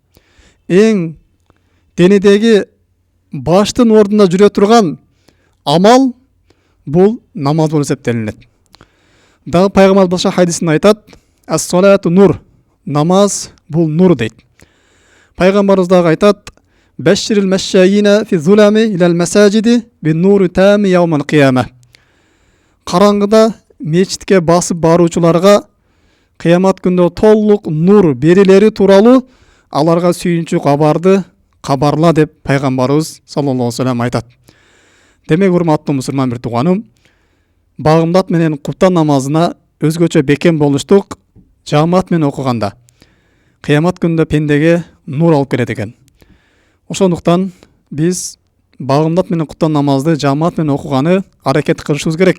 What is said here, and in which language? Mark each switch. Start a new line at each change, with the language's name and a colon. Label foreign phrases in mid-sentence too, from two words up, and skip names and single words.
Kyrgyz: Эң денедеги баштын ордунда жүрө турган амал бул намаз болуп эсептелинет. Дагы пайгамбар башка хадисинде айтат,
Arabic: الصلاة نور.
Kyrgyz: Намаз бул нур дейт. Пайгамбарыбыз дагы айтат,
Arabic: بشر المشائين في الظلم إلى المساجد بالنور التام يوم القيامة.
Kyrgyz: Караңгыда мечитке басып баруучуларга кыямат күндө толук нур берилери тууралуу аларга сүйүнчү кабарды кабарла деп пайгамбарыбыз
Arabic: صلى الله عليه وسلم
Kyrgyz: айтат. Демек, урматтуу мусулман бир тууганым, багымдат менен куптан намазына өзгөчө бекем болуштук жаамат менен окуганда кыямат күндө пендеге нур алып келет экен. Ошондуктан биз багымдат менен куптан намазды жаамат менен окуганы аракет кылышыбыз керек.